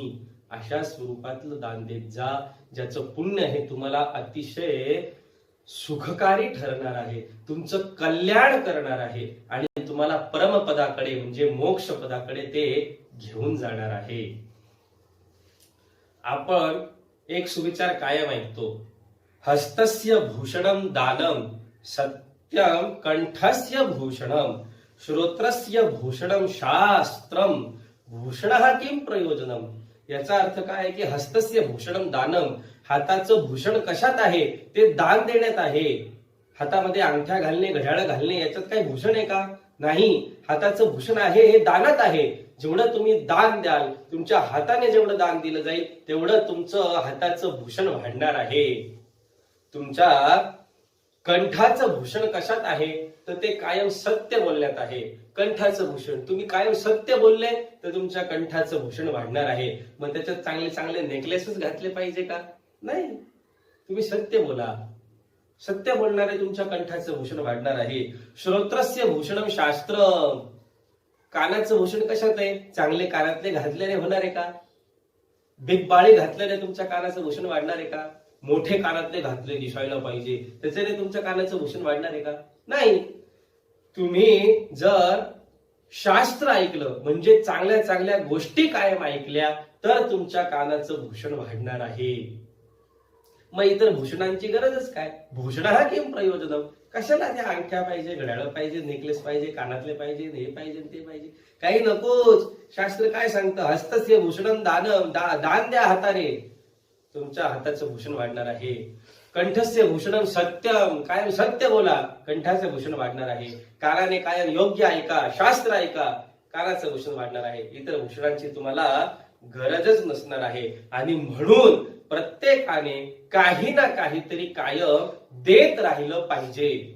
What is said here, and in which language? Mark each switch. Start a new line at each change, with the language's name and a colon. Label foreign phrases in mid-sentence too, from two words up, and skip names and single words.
Marathi: अशा स्वरूपातलं दान देत जा, ज्याचं पुण्य हे तुम्हाला अतिशय सुखकारी ठरणार आहे, तुमचं कल्याण करणार आहे आणि तुम्हाला परमपदाकडे म्हणजे मोक्ष पदाकडे ते घेऊन जाणार आहे. आपण एक सुविचार कायम ऐकतो,
Sanskrit: हस्तस्य भूषणम दानम, सत्यम कंठस्य भूषणम, श्रोत्रस्य भूषणम शास्त्रम, भूषणः किम प्रयोजनम.
Marathi: याचा अर्थ काय आहे की
Sanskrit: हस्तस्य भूषणम दानम,
Marathi: हाताचं भूषण कशात आहे, ते दान देण्यात आहे. हातामध्ये अंगठ्या घालणे, घड्याळ घालणे याच्यात काही भूषण आहे का, नाही. हाताचं भूषण आहे हे दानात आहे. जेवढं तुम्ही दान द्याल, तुमच्या हाताने जेवढं दान दिलं जाईल तेवढं तुमचं हाताचं भूषण वाढणार आहे. तुमच्या कंठाचं भूषण कशात आहे, तर ते कायम सत्य बोलण्यात आहे. कंठाचं भूषण, तुम्ही कायम सत्य बोलले तर तुमच्या कंठाचं भूषण वाढणार आहे. मग त्याच्यात चांगले चांगले नेकलेसेस घातले पाहिजे का, नाही. तुम्ही सत्य बोला, सत्य बोलणारे तुमच्या कंठाचं भूषण वाढणार आहे.
Sanskrit: श्रोत्रस्य भूषणम शास्त्रम,
Marathi: कानाचं भूषण कशात आहे, चांगले कानातले घातल्याने होणार आहे का, बिग बाळी घातल्याने तुमच्या कानाचं भूषण वाढणार आहे का, मोठे कानातले घातले दिसायला पाहिजे त्याच्याने तुमच्या कानाचं भूषण वाढणार आहे का, नाही. तुम्ही जर शास्त्र ऐकलं म्हणजे चांगल्या चांगल्या गोष्टी कायम ऐकल्या तर तुमच्या कानाचं भूषण वाढणार आहे. मग इतर भूषणांची गरजच काय, भूषण हा
Sanskrit: किम प्रयोजनम,
Marathi: कशाला त्या अंगठ्या पाहिजे, घड्याळ पाहिजे, नेकलेस पाहिजे, कानातले पाहिजे, हे पाहिजे ते पाहिजे, काही नकोच. शास्त्र काय सांगतं?
Sanskrit: हस्तस्य भूषणं दानम,
Marathi: दान द्या हाताने, तुमच्या हाताचं भूषण वाढणार आहे.
Sanskrit: कंठस्य भूषणं सत्यम,
Marathi: कायम सत्य बोला, कंठाचं भूषण वाढणार आहे. कानाने कायम योग्य ऐका, शास्त्र ऐका, कानाचं भूषण वाढणार आहे. इतर भूषणांची तुम्हाला गरजच नसणार आहे. आणि म्हणून प्रत्येकाने काही ना काहीतरी कायम देत राहिलं पाहिजे.